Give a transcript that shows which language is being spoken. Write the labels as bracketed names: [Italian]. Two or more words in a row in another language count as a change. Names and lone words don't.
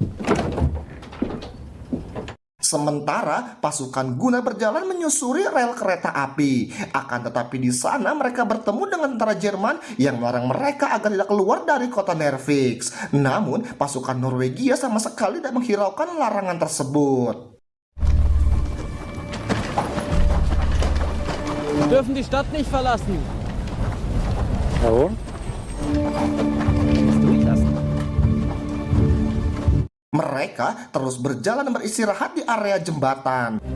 [Indonesian] Sementara pasukan Gunnar berjalan menyusuri rel kereta api. Akan tetapi di sana mereka bertemu dengan tentara Jerman yang melarang mereka agar tidak keluar dari kota Nervix. Namun pasukan Norwegia sama sekali tidak menghiraukan larangan tersebut. [German] Wir dürfen die Stadt nicht verlassen. Warum? [Indonesian] Mereka terus berjalan dan beristirahat di area jembatan.